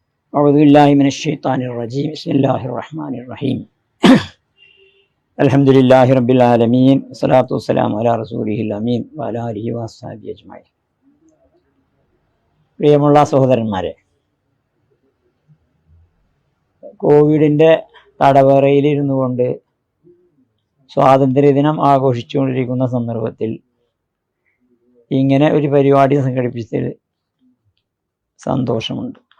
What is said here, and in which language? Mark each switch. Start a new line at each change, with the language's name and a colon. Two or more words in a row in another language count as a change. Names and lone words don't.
Arabic: أعوذ بالله من الشيطان الرجيم بسم الله الرحمن الرحيم الحمد لله رب العالمين والصلاة والسلام على رسوله الأمين وعلى آله وصحبه أجمعين.
Malayalam: പ്രിയമുള്ള സഹോദരന്മാരെ, കോവിഡിൻ്റെ തടവറയിലിരുന്നു കൊണ്ട് സ്വാതന്ത്ര്യദിനം ആഘോഷിച്ചുകൊണ്ടിരിക്കുന്ന സന്ദർഭത്തിൽ ഇങ്ങനെ ഒരു പരിപാടി സംഘടിപ്പിച്ചതിൽ സന്തോഷമുണ്ട്.